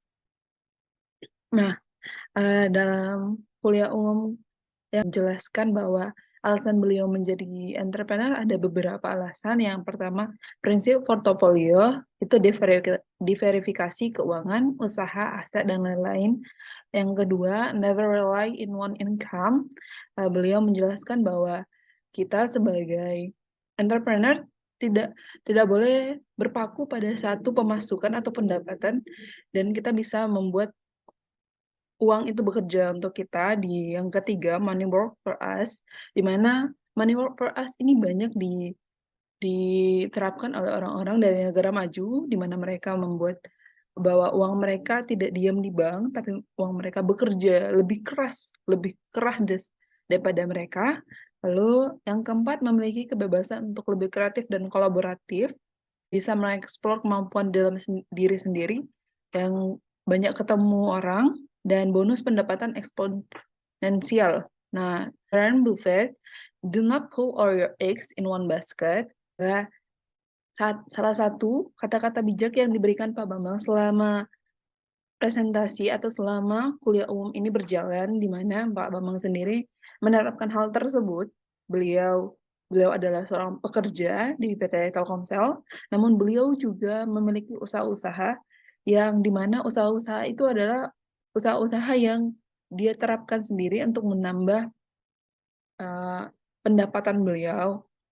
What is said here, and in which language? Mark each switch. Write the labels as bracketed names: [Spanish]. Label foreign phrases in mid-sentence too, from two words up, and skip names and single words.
[Indonesian] Nah, dalam kuliah umum yang menjelaskan bahwa alasan beliau menjadi entrepreneur ada beberapa alasan. Yang pertama, prinsip portofolio itu diverifikasi keuangan, usaha, aset, dan lain-lain. Yang kedua, [English] never rely in one income. [Indonesian] Beliau menjelaskan bahwa kita sebagai entrepreneur tidak boleh berpaku pada satu pemasukan atau pendapatan, dan kita bisa membuat uang itu bekerja untuk kita. Di yang ketiga, [English] money work for us, [Indonesian] di mana [English] money work for us [Indonesian] ini banyak diterapkan oleh orang-orang dari negara maju, di mana mereka membuat bahwa uang mereka tidak diam di bank, tapi uang mereka bekerja lebih keras daripada mereka. Lalu yang keempat, memiliki kebebasan untuk lebih kreatif dan kolaboratif, bisa mengeksplor kemampuan dalam diri sendiri, yang banyak ketemu orang, dan bonus pendapatan eksponensial. Nah, Warren Buffett, [English] do not put all your eggs in one basket. [Indonesian] Nah, salah satu kata-kata bijak yang diberikan Pak Bambang selama presentasi atau selama kuliah umum ini berjalan, di mana Pak Bambang sendiri menerapkan hal tersebut. Beliau adalah seorang pekerja di PT Telkomsel, namun beliau juga memiliki usaha-usaha yang dimana usaha-usaha itu adalah usaha-usaha yang dia terapkan sendiri untuk menambah pendapatan beliau.